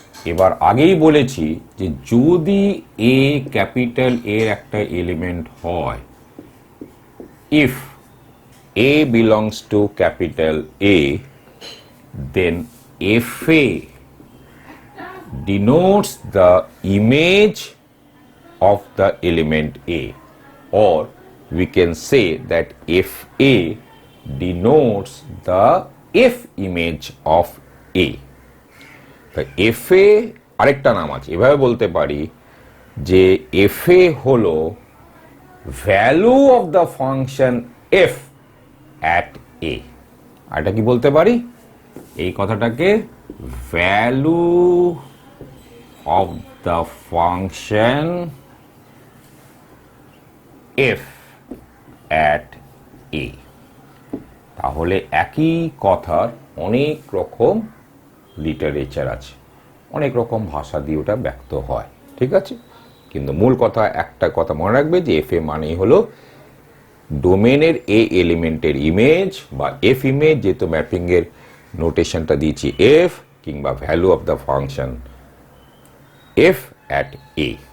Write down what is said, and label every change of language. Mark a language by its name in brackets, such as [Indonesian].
[Bangla] এবার আগেই বলেছি যে যদি এ ক্যাপিটাল এর একটা এলিমেন্ট হয়, [English] If A belongs to capital A, then F A denotes the image of the element A, or we can say that FA denotes the F image of A. [Bangla] তো FA আরেকটা নাম আছে, এভাবে বলতে পারি যে FA হলো [English] Value of the function F at A। [Bangla] আর এটা কি বলতে পারি? এই কথাটাকে [English] Value of the function f at a। [Bangla] তাহলে একই কথার অনেক রকম লিটারেচার আছে, অনেক রকম ভাষা দিয়ে ওটা ব্যক্ত হয়, ঠিক আছে? কিন্তু মূল কথা, একটা কথা মনে রাখবে যে এফ এ মানেই হলো ডোমেনের এ এলিমেন্টের ইমেজ বা এফ ইমেজ, যেহেতু ম্যাপিং এর নোটেশনটা দিয়েছি এফ, কিংবা [English] Value of the function F at A.